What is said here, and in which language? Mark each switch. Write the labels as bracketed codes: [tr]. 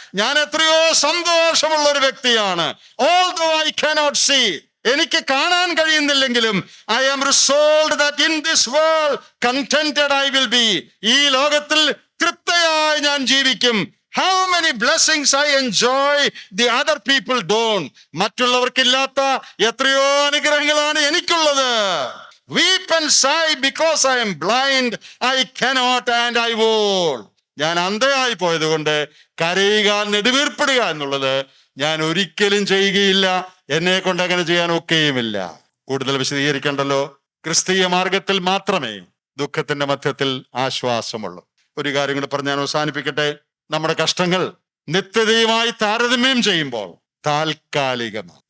[ml] ഞാൻ എത്രയോ സന്തോഷമുള്ള ഒരു വ്യക്തിയാണ്. [en] although I cannot see, [ml] എനിക്ക് കാണാൻ കഴിയുന്നില്ലെങ്കിലും [en] I am resolved that in this world contented I will be. [ml] ഈ ലോകത്തിൽ തൃപ്തയായി ഞാൻ ജീവിക്കും. [en] How many blessings I enjoy the other people don't. [ml] മറ്റുള്ളവർക്കില്ലാത്ത എത്രയോ അനുഗ്രഹങ്ങളാണ് എനിക്കുള്ളത്. [en] Weep and sigh because I am blind, I cannot and I won't. [ml] ഞാൻ അന്ധയായി പോയത് കൊണ്ട് കരയുക, നെടുവീർപ്പെടുക എന്നുള്ളത് ഞാൻ ഒരിക്കലും ചെയ്യുകയില്ല. എന്നെ കൊണ്ട് അങ്ങനെ ചെയ്യാൻ ഒക്കെയുമില്ല. കൂടുതൽ വിശദീകരിക്കണ്ടല്ലോ. ക്രിസ്തീയ മാർഗത്തിൽ മാത്രമേ ദുഃഖത്തിന്റെ മധ്യത്തിൽ ആശ്വാസമുള്ളൂ. ഒരു കാര്യം കൂടെ പറഞ്ഞ് ഞാൻ അവസാനിപ്പിക്കട്ടെ. നമ്മുടെ കഷ്ടങ്ങൾ നിത്യതയുമായി താരതമ്യം ചെയ്യുമ്പോൾ താൽക്കാലികമാണ്.